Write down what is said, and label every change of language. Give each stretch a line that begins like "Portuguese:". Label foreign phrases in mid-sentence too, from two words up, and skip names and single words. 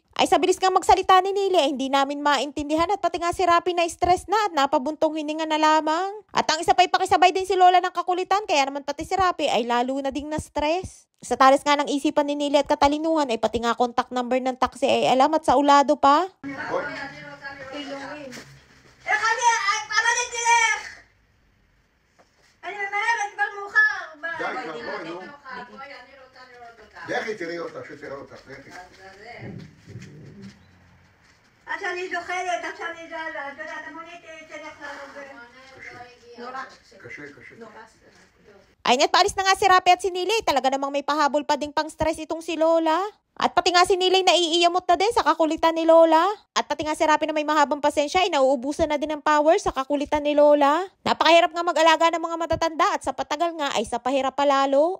Filipino: Ay sa bilis nga magsalita ni Nili ay hindi namin maintindihan at pati nga si Rapi na stress na at napabuntong hininga na lamang. At ang isa pa'y pakisabay din si Lola ng kakulitan kaya naman pati si Rapi ay lalo na ding na stress. Sa talis nga ng isipan ni Nili at katalinuhan ay pati nga contact number ng taxi ay alam at sa ulado pa.
Hebrew: לכי תראי אותה, שתראה אותך, לכי. עד שאני זוכרת, עד שאני זזה, את יודעת, המונית תלך לנו. קשה, קשה.
Filipino: Ay at paalis na nga si Rapi at si Nili, talaga namang may pahabol pa ding pang stress itong si Lola. At pati nga si Nili naiiyamot na din sa kakulitan ni Lola. At pati nga si Rapi na may mahabang pasensya ay nauubusan na din ng power sa kakulitan ni Lola. Napakahirap nga mag-alaga ng mga matatanda at sa patagal nga ay sa pahirap palalo.